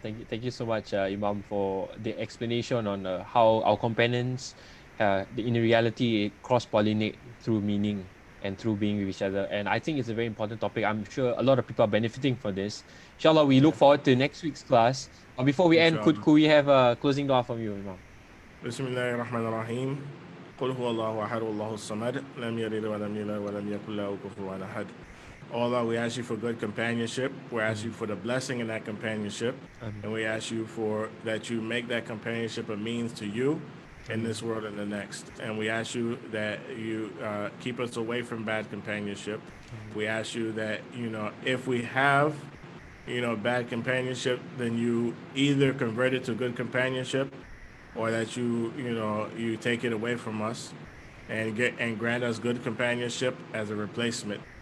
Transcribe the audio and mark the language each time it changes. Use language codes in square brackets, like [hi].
[en] Thank you so much, Imam, for the explanation on how our companions, in reality, cross-pollinate through meaning and through being with each other. And I think it's a very important topic. I'm sure a lot of people are benefiting from this. Inshallah, we look forward to next week's class. Before we end, could we have a closing dua from you, Imam? [ar] Bismillahir Rahmanir Rahim. قل هو الله أحد الله الصمد لم يلد ولم يولد ولم يكن له كفوا أحد. [en] Allah, we ask you for good companionship. We ask you for the blessing in that companionship. And we ask you for that you make that companionship a means to you in this world and the next. And we ask you that you keep us away from bad companionship. We ask you that, if we have, bad companionship, then you either convert it to good companionship, or that you take it away from us and grant us good companionship as a replacement.